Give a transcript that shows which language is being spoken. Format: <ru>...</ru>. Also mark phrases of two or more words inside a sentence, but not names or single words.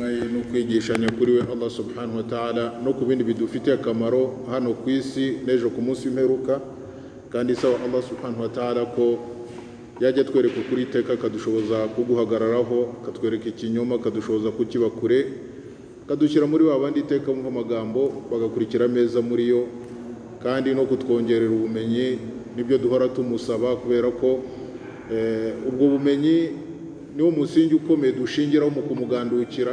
<rw>no kwigishanya kuri we</rw> <ar>الله سبحانه وتعالى</ar> <rw>no ku bindi bidufitiye akamaro hano ku isi n'ejo ku munsi w'imperuka, kandi sawa</rw> <ar>الله سبحانه وتعالى</ar> <rw>ko yajya twereka ukuri iteka akadushoboza kuguhagararaho, akatwereka ikinyoma akadushoboza kukiba kure, akadushyira muri wa bandi iteka mu magambo bagakurikira meza muri yo, kandi no kutwongerera ubumenyi nibyo duhora tumusaba, kubera ko ubwo bumenyi niwo musingi ukomeye dushingiraho mu kumugandukira.</rw>